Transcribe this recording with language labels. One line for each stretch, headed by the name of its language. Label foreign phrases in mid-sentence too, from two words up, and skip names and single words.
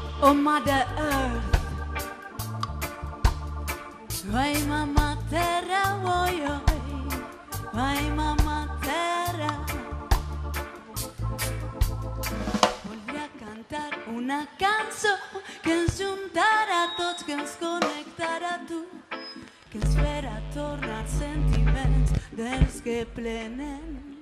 English: Mother Earth. Ay,
Catalan: Mamma Terra,
Spanish: voy hoy. Ay,
Catalan: Mamma Terra. Volia cantar una cançó que ens juntara tots, que ens connectara a tu, que ens farà tornar sentiments dels que plenen.